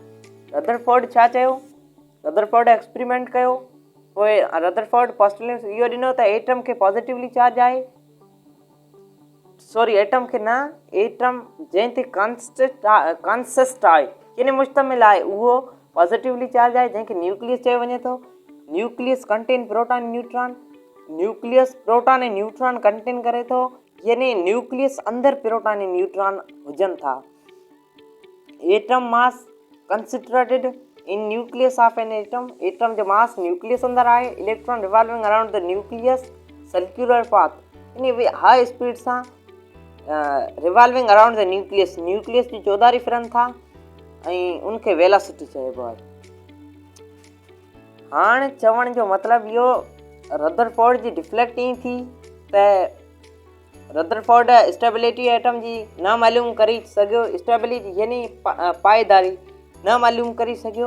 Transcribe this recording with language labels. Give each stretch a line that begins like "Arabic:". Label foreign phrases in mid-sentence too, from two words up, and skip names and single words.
Sindhi: रदरफोर्ड छा चयो, रदरफोर्ड एक्सपेरिमेंट कयो, पोइ रदरफोर्ड पोस्टुलेट इहो ॾिनो त एटम खे
English: positively charge
Sindhi: आहे, एटम खे न, एटम जंहिं ते कॉन्सिस्ट आहे यानी मुश्तमिल आहे, उहो
English: positively charge
Sindhi: आहे, जंहिंखे न्यूक्लियस चयो वञे थो।
English: nucleus contain proton
Sindhi: ऐं न्यूट्रॉन, न्यूक्लियस प्रोटॉन ऐं
English: neutron contain
Sindhi: करे थो, यानी न्यूक्लियस अंदरि प्रोटॉन ऐं न्यूट्रॉन हुजनि था।
English: atom mass concentrated in nucleus of an atom,
Sindhi: एटम जो मास न्यूक्लियस अंदरि आहे।
English: electron revolving around the nucleus circular path, यानी high speed सां revolving around the nucleus
Sindhi: जी चौधारी फिरनि था ऐं उनखे वेलोसिटी चइबो आहे। हाणे चवण जो मतिलबु इहो, रदरफोर्ड जी डिफ्लेक्ट ईअं थी त रदरफोर्ड
English: stability atom
Sindhi: जी न मालूम करे सघियो, स्टेबिलिटी यानी पाइदारी न मालूम करे सघियो।